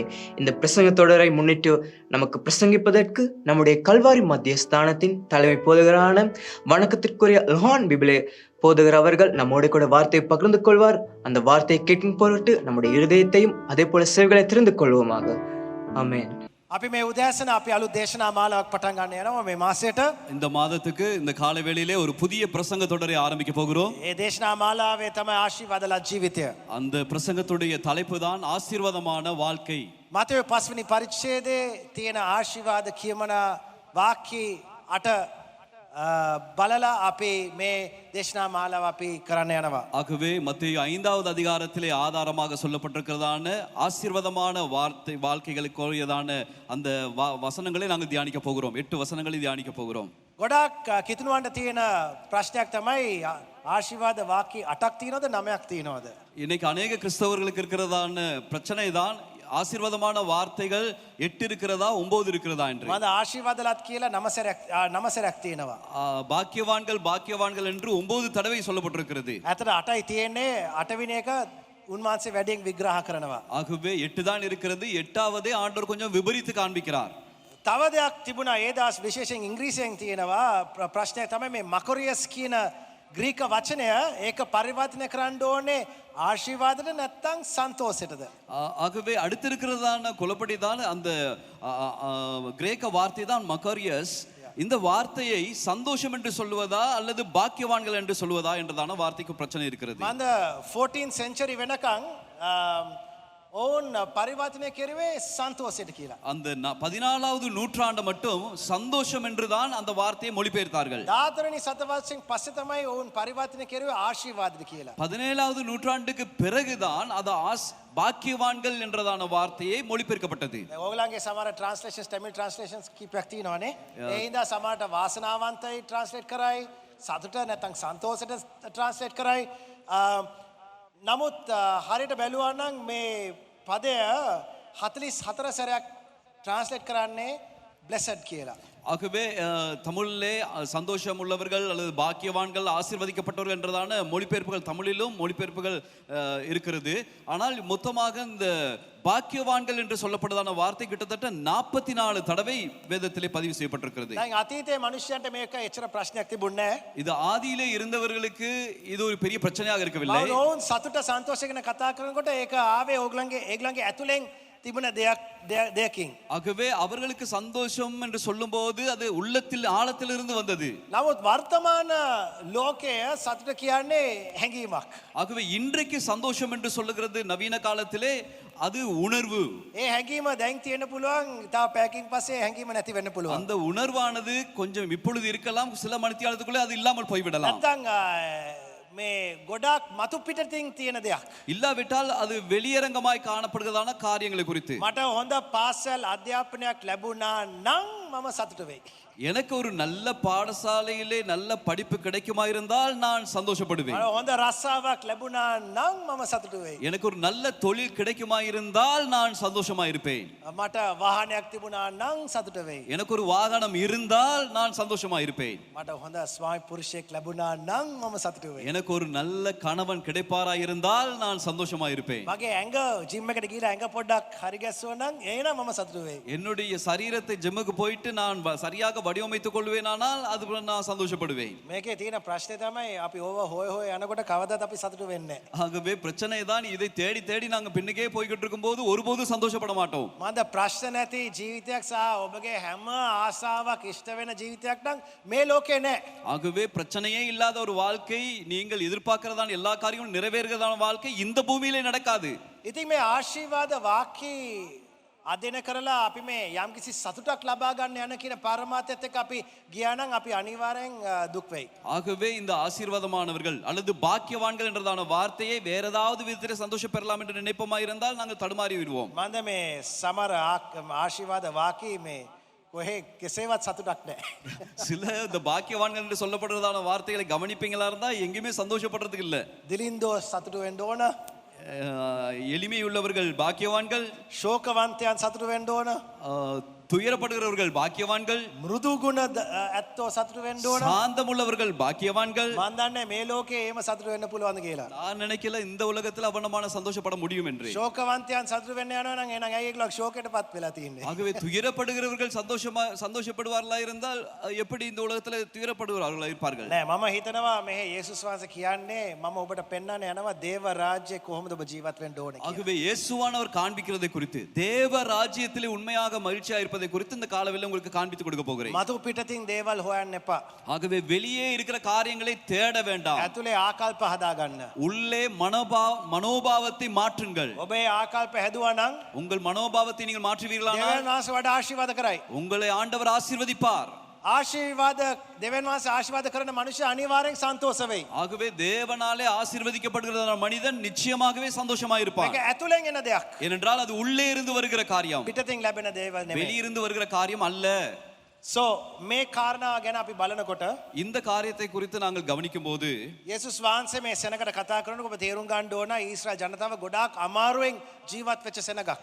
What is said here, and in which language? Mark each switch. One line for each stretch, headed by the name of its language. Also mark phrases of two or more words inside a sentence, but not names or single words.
Tamil: இந்த பிரசங்க தொடரை முன்னிட்டு நமக்கு பிரசங்கிப்பதற்கு நம்முடைய கல்வாரி மத்திய ஸ்தானத்தின் தலைமை போதகரான வணக்கத்திற்குரிய லோஹான் பிபிலே போதகர் அவர்கள் நம்மோடு கூட வார்த்தையை பகிர்ந்து கொள்வார். அந்த வார்த்தையை கேட்கும் பொருட்டு நம்முடைய இருதயத்தையும் அதே போல செவிகளை திறந்து கொள்வோமாக. ஆமென்.
Sinhala: අපි මේ උදෑසන අපි අලුත් දේශනා මාලාවක් පටන් ගන්න යනවා මේ මාසෙට.
Tamil: இந்த மாதத்துக்கு இந்த காலை வேளையிலே ஒரு புதிய பிரசங்க தொடரை ஆரம்பிக்க போகிறோம்.
Sinhala: ඒ දේශනා මාලාවේ තමයි ආශිර්වාදලත් ජීවිතය.
Tamil: அந்த பிரசங்கத்துடைய தலைப்பு தான் ஆசீர்வாதமான வாழ்க்கை.
Sinhala: මතෙව් 5 වෙනි පරිච්ඡේදයේ තියෙන ආශිර්වාද කියමන වාක්‍ය 8 බලලා අපි මේ දේශනා මාලාව අපි කරන්න යනවා.
Tamil: ஆகவே மத்தேயு 5வது அதிகாரத்திலே ஆதாரமாக சொல்லப்பட்டிருக்கிறதான ஆசீர்வாதமான வாழ்க்கைகளுக்குரியதான அந்த வசனங்களை நாங்கள் தியானிக்க போகிறோம். 8 வசனங்களை தியானிக்க போகிறோம்.
Sinhala: ගොඩක් කිතුණුවන්ට තියෙන ප්‍රශ්නයක් තමයි ආශිර්වාද වාක්‍ය 8ක් තියෙනවද 9ක් තියෙනවද?
Tamil: இன்னைக்கு அநேக கிறிஸ்தவர்களுக்கு இருக்கிறதான பிரச்சனை தான் ஆசீர்வாதமான வார்த்தைகள் 8 இருக்கிறதா 9 இருக்கிறதா என்று.
Sinhala: මම ආශිර්වාදලත් කියලා 9 සැරයක් තියෙනවා.
Tamil: பாக்கியவான்கள் என்று 9 தடவை சொல்லப்பட்டிருக்கிறது.
Sinhala: ඇත්තට 8යි තියෙන්නේ 8 වෙනි එක උන්වහන්සේ වැඩියෙන් විග්‍රහ කරනවා.
Tamil: ஆகவே 8 தான் இருக்கிறது. 8வது ஆண்டவர் கொஞ்சம் விபரித்து காண்பிக்கிறார்.
Sinhala: තව දෙයක් තිබුණා ඒ දවස් විශේෂයෙන් ඉංග්‍රීසියෙන් තියෙනවා ප්‍රශ්නය තමයි මේ මකොරියස් කියන ග්‍රීක වචනය ඒක පරිවර්තනය කරන්න ඕනේ ආශිර්වාදයට නැත්නම් සන්තෝෂයටද?
Tamil: ஆகவே அடுத்திருக்கிறதான குலப்படி தான் அந்த கிரேக்க வார்த்தை தான் மக்கரியஸ். இந்த வார்த்தையை சந்தோஷம் என்று சொல்லுவதா அல்லது பாக்கியவான்கள் என்று சொல்லுவதா என்றதான வார்த்தைக்கு பிரச்சனை இருக்கிறது.
Sinhala: මන්ද
English: 14th century
Sinhala: වෙනකන් ඔවුන් පරිවර්තනය කෙරුවේ සන්තෝෂයට කියලා.
Tamil: அந்த 14வது நூற்றாண்டு மட்டும் சந்தோஷம் என்றுதான் அந்த வார்த்தையை மொழிபெயர்த்தார்கள்.
Sinhala: 14වෙනි සතවර්ෂයෙන් පස්සේ තමයි ඔවුන් පරිවර්තනය කෙරුවේ ආශිර්වාදද කියලා.
Tamil: 17வது நூற்றாண்டுக்கு பிறகுதான் அது பாக்கியவான்கள் என்றதான வார்த்தையை மொழிபெயர்க்கப்பட்டது.
Sinhala: ඔයගොල්ලන්ගේ සමහර translations
English: Tamil translations
Sinhala: කීපයක් තියෙනවානේ. ඒ හින්දා සමහරට වාසනාවන්තයි translate කරයි, සතුට නැත්නම් සන්තෝෂයට translate කරයි. නමුත් හරියට බැලුවා නම් මේ පදය 44 සැරයක් translate කරන්නේ blessed කියලා.
Tamil: ஆகவே தமிழிலே சந்தோஷம் உள்ளவர்கள் அல்லது பாக்கியவான்கள் ஆசீர்வதிக்கப்பட்டவர்கள் என்றதான மொழிபெயர்ப்புகள் தமிழிலும் மொழிபெயர்ப்புகள் இருக்கிறது. ஆனால் மொத்தமாக இந்த பாக்கியவான்கள் என்று சொல்லப்பட்டதான வார்த்தை கிட்டத்தட்ட 44 தடவை வேதத்திலே பதிவு செய்யப்பட்டிருக்கிறது.
Sinhala: දැන් අතීතයේ මිනිස්යන්ට මේක එච්චර ප්‍රශ්නයක් තිබුණේ නැහැ.
Tamil: இது ஆதியிலே இருந்தவர்களுக்கு இது ஒரு பெரிய பிரச்சனையாக இருக்கவில்லை.
Sinhala: ඔවුන් සතුට සන්තෝෂය ගැන කතා කරනකොට ඒක ආවේ ඒගොල්ලන්ගේ ඇතුලෙන් තිබුණ දෙයකින්.
Tamil: ஆகவே அவர்களுக்கு சந்தோஷம் என்று சொல்லும்போது அது உள்ளத்தில் ஆழத்திலிருந்து வந்தது.
Sinhala: නමුත් වර්තමාන ලෝකය සතුට කියන්නේ හැඟීමක්.
Tamil: ஆகவே இன்றைக்கு சந்தோஷம் என்று சொல்லுகிறது நவீன காலத்திலே அது உணர்வு.
Sinhala: ඒ හැඟීම දැන් තියෙන්න පුළුවන්, තව පැයකින් පස්සේ හැඟීම නැති වෙන්න පුළුවන්.
Tamil: அந்த உணர்வானது கொஞ்சம் இப்பொழுது இருக்கலாம், சில மணித்தியாலத்துக்குள்ளே அது இல்லாமல் போய்விடலாம்.
Sinhala: නැත්නම් මේ ගොඩක් මතු පිටතින් තියෙන දෙයක්.
Tamil: இல்லாவிட்டால் அது வெளியரங்கமாய் காணப்படுகிறதான காரியங்களை குறித்து.
Sinhala: මට හොඳ පාසල් අධ්‍යාපනයක් ලැබුණා නම් මම සතුට වෙයි.
Tamil: எனக்கு ஒரு நல்ல பாடசாலையிலே நல்ல படிப்பு கிடைக்குமாயிருந்தால் நான் சந்தோஷப்படுவேன்.
Sinhala: මට හොඳ රස්සාවක් ලැබුණා නම් මම සතුට වෙයි.
Tamil: எனக்கு ஒரு நல்ல தொழில் கிடைக்குமாயிருந்தால் நான் சந்தோஷமாயிருப்பேன்.
Sinhala: මට වාහනයක් තිබුණා නම් සතුට වෙයි.
Tamil: எனக்கு ஒரு வாகனம் இருந்தால் நான் சந்தோஷமாயிருப்பேன்.
Sinhala: මට හොඳ ස්වාමි පුරුෂයෙක් ලැබුණා නම් මම සතුට වෙයි.
Tamil: எனக்கு ஒரு நல்ல கணவன் கிடைப்பாராயிருந்தால் நான் சந்தோஷமாயிருப்பேன்.
Sinhala: මගේ ඇඟ ජිම් එකට ගිහලා ඇඟ පොඩ්ඩක් හරි ගැස්සුවා නම් එහෙනම් මම සතුට වෙයි.
Tamil: என்னுடைய சரீரத்தை ஜிம்முக்கு போயிட்டு நான் சரியாக வடிவமைத்துக் கொள்வேனானால் அது நான் சந்தோஷப்படுவேன்.
Sinhala: මේකේ තියෙන ප්‍රශ්නේ තමයි අපි ඕව හොය හොය යනකොට කවදාවත් අපි සතුට වෙන්නේ නැහැ.
Tamil: ஆகவே பிரச்சனை தான் இதை தேடி தேடி நாங்க பின்னுக்கே போய்கிட்டு இருக்கும்போது ஒருபோதும் சந்தோஷப்பட மாட்டோம்.
Sinhala: මන්ද ප්‍රශ්න නැති ජීවිතයක් සහ ඔබගේ හැම ආසාවක් ඉෂ්ට වෙන ජීවිතයක් නම් මේ ලෝකේ නැහැ.
Tamil: ஆகவே பிரச்சனையே இல்லாத ஒரு வாழ்க்கை, நீங்கள் எதிர்பார்க்கிறதான எல்லா காரியங்களும் நிறைவேறுகிறதான வாழ்க்கை இந்த பூமியிலே நடக்காது.
Sinhala: ඉතින් මේ ආශිර්වාද වාක්‍ය අධ්‍යයන කරලා අපි මේ යම්කිසි සතුටක් ලබා ගන්න යන කියන පරමාර්ථයත් එක්ක අපි ගියා නම් අපි අනිවාර්යෙන් දුක් වෙයි.
Tamil: ஆகவே இந்த ஆசீர்வாதமானவர்கள் அல்லது பாக்கியவான்கள் என்றதான வார்த்தையை வேற ஏதாவது விதத்திலே சந்தோஷம் பெறலாம் என்று நினைப்பமாயிருந்தால் நாங்கள் தடுமாறி விடுவோம்.
Sinhala: මන්ද මේ සමහර ආශිර්වාද වාක්‍ය මේ කොහේ කෙසේවත් සතුටක් නැහැ.
Tamil: சில இந்த பாக்கியவான்கள் என்று சொல்லப்படுறதான வார்த்தைகளை கவனிப்பீங்களா இருந்தா எங்கேயுமே சந்தோஷப்படுறதுக்கு இல்ல.
Sinhala: දිලින්දෝ සතුට වෙන්න ඕන.
Tamil: எளிமை உள்ளவர்கள் பாக்கியவான்கள்,
Sinhala: ශෝකවන්තයන් සතුට වෙන්න ඕන.
Tamil: துயரப்படுகிறவர்கள் பாக்கியவான்கள்,
Sinhala: මෘදු ගුණ ඇත්තෝ සතුට වෙන්න ඕන.
Tamil: சாந்தம் உள்ளவர்கள் பாக்கியவான்கள்.
Sinhala: මන් දන්නේ මේ ලෝකේ එහෙම සතුට වෙන්න පුළුවන්ද කියලා.
Tamil: நான் நினைக்கல இந்த உலகத்தில் அவனமான சந்தோஷப்பட முடியும் என்று.
Sinhala: ශෝකවන්තයන් සතුට වෙන්න යනවා නම් එහෙනම් ඇයි ඒගොල්ලෝ ශෝකයටපත් වෙලා තියෙන්නේ?
Tamil: ஆகவே துயரப்படுகிறவர்கள் சந்தோஷப்படுவார்களா இருந்தால் எப்படி இந்த உலகத்தில் துயரப்படுவார்களா இருப்பார்கள்?
Sinhala: නෑ මම හිතනවා මේ යේසුස් වහන්සේ කියන්නේ මම ඔබට පෙන්වන්න යනවා දේව රාජ්‍යයේ කොහොමද ඔබ ජීවත් වෙන්න ඕනේ කියලා.
Tamil: ஆகவே இயேசுவானவர் காண்பிக்கிறதை குறித்து, தேவ ராஜ்யத்திலே உண்மையாக மகிழ்ச்சியா இருப்பதை குறித்து இந்த காலவெளியில் உங்களுக்கு காண்பித்து கொடுக்க போகிறேன்.
Sinhala: මතු පිටතින් දේවල් හොයන්න එපා.
Tamil: ஆகவே வெளியே இருக்கிற காரியங்களை தேட வேண்டாம்.
Sinhala: ඇතුලේ ආකල්ප හදා ගන්න.
Tamil: உள்ளே மனோபாவத்தை மாற்றுங்கள்.
Sinhala: ඔබේ ආකල්ප හැදුවා නම්
Tamil: உங்கள் மனோபாவத்தை நீங்கள் மாற்றுவீர்களானால்
Sinhala: දෙවියන් වහන්සේ වඩා ආශිර්වාද කරයි.
Tamil: உங்களை ஆண்டவர் ஆசீர்வதிப்பார்.
Sinhala: ආශිර්වාද දෙවියන් වහන්සේ ආශිර්වාද කරන මනුෂ්‍ය අනිවාර්යෙන් සන්තෝෂ වෙයි.
Tamil: ஆகவே தேவனாலே ஆசீர்வதிக்கப்படுகிற மனிதன் நிச்சயமாகவே சந்தோஷமாக இருப்பான்.
Sinhala: මේක ඇතුලෙන් එන දෙයක්.
Tamil: ஏனென்றால் அது உள்ளே இருந்து வருகிற காரியம்,
Sinhala: පිටතින් ලැබෙන දේවල් නෙමෙයි.
Tamil: வெளியிருந்து வருகிற காரியம் அல்ல.
Sinhala: So මේ කාරණා ගැන අපි බලනකොට
Tamil: இந்த காரியத்தை குறித்து நாங்கள் கவனிக்கும் போது
Sinhala: යේසුස් වහන්සේ මේ සෙනගට කතා කරනකොට ඔබ තේරුම් ගන්න ඕන ඊශ්‍රායල් ජනතාව ගොඩාක් අමාරුවෙන් ජීවත් වෙච්ච සෙනගක්.